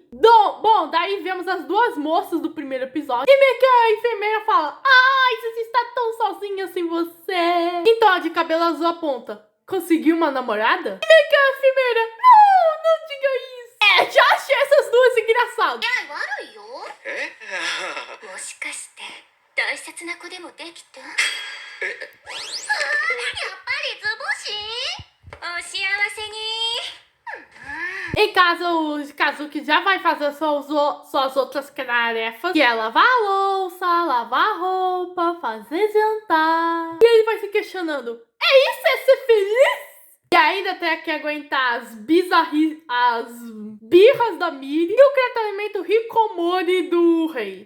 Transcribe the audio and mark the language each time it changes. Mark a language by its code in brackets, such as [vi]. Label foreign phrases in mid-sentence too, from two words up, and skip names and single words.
[pt] Bom, daí vemos as duas moças do primeiro episódio. E meio que a enfermeira fala: ai, você está tão sozinha sem você. Então a de cabelo azul aponta: conseguiu uma namorada? E meio que a enfermeira: não diga isso. Já achei essas duas engraçadas. [ja] もしかして大切な子でもできた？やっぱり図星？お幸せに。 [pt] Em casa, o Kazuki já vai fazer suas outras tarefas, que é lavar a louça, lavar a roupa, fazer jantar. E ele vai se questionando: é isso, é ser feliz? E ainda tem que aguentar as birras da Miri e o tratamento Hikomori do rei.